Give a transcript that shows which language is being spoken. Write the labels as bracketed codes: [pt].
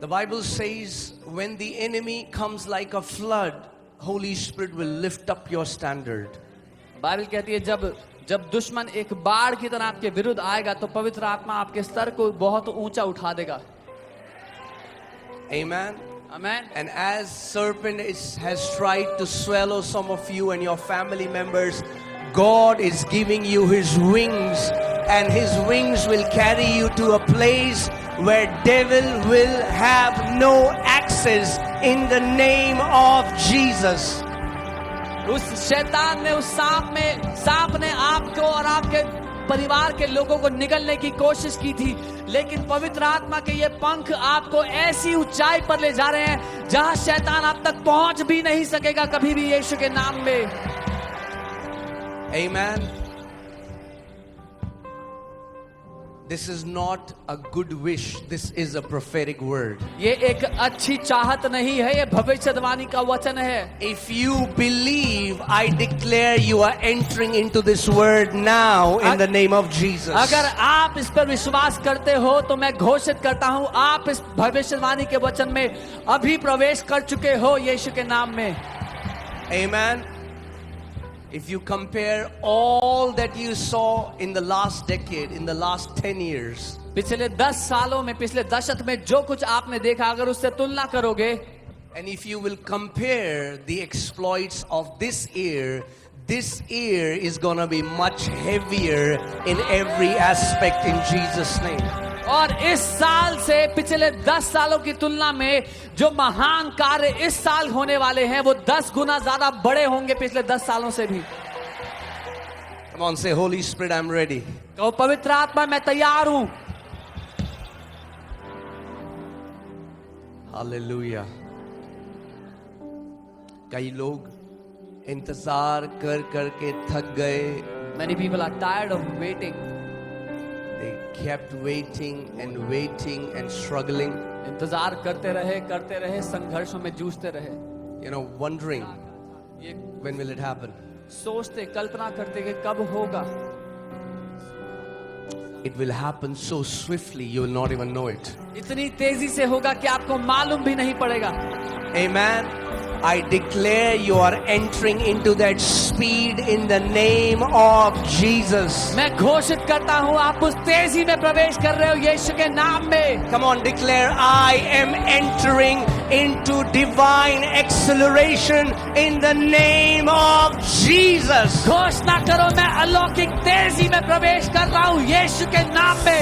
[en] The Bible says, when the enemy comes like a flood, Holy Spirit will lift up your standard. [hi] Bible कहती है जब दुश्मन एक बाढ़ की तरह आपके विरुद्ध आएगा तो पवित्र आत्मा आपके स्तर को बहुत ऊंचा उठा देगा। [en] Amen. [hi] Amen. [en] And as serpent has tried to swallow some of you and your family members, God is giving you His wings, and His wings will carry you to a place where devil will have no access in the name of Jesus. [hi] उस शैतान ने, उस सांप ने आपको और आपके परिवार के लोगों को निगलने की कोशिश की थी, लेकिन पवित्र आत्मा के ये पंख आपको ऐसी ऊंचाई पर ले जा रहे हैं जहां शैतान आप तक पहुंच भी नहीं सकेगा कभी भी, यीशु के नाम में। [en] Amen. This is not a good wish. This is a prophetic word. [hi] ये एक अच्छी चाहत नहीं है, ये भविष्यवाणी का वचन है। [en] If you believe, I declare you are entering into this word now in the name of Jesus. [hi] अगर आप इस पर विश्वास करते हो तो मैं घोषित करता हूं, आप इस भविष्यवाणी के वचन में अभी प्रवेश कर चुके हो यीशु के नाम में। [en] Amen. If you compare all that you saw in the last decade, in the last 10 years, [hi] पिछले 10 सालों में, पिछले दशक में जो कुछ आपने देखा, अगर उससे तुलना करोगे, [en] and if you will compare the exploits of this year is going to be much heavier in every aspect in Jesus' name. [hi] और इस साल से पिछले 10 सालों की तुलना में जो महान कार्य इस साल होने वाले हैं वो 10 गुना ज्यादा बड़े होंगे पिछले 10 सालों से भी। [en] Come on, say, Holy Spirit, I'm ready. [hi] तो पवित्र आत्मा, मैं तैयार हूं। [en] Hallelujah. [hi] कई लोग इंतजार कर करके थक गए। [en] Many people are tired of waiting. They kept waiting and struggling. [hi] इंतजार करते रहे, संघर्षों में जूझते रहे। [en] You know, wondering, [hi] ये [en] When will it happen? [hi] सोचते कल्पना करते कि कब होगा, [en] It will happen so swiftly you will not even know it. [hi] इतनी तेजी से होगा कि आपको मालूम भी नहीं पड़ेगा। [en] Amen. I declare you are entering into that speed in the name of Jesus. [hi] मैं घोषित करता हूँ आप उस तेजी में प्रवेश कर रहे हो यीशु के नाम में। [en] Come on, declare, I am entering into divine acceleration in the name of Jesus. [hi] घोषणा करो मैं अलौकिक तेजी में प्रवेश कर रहा हूँ यीशु के नाम में।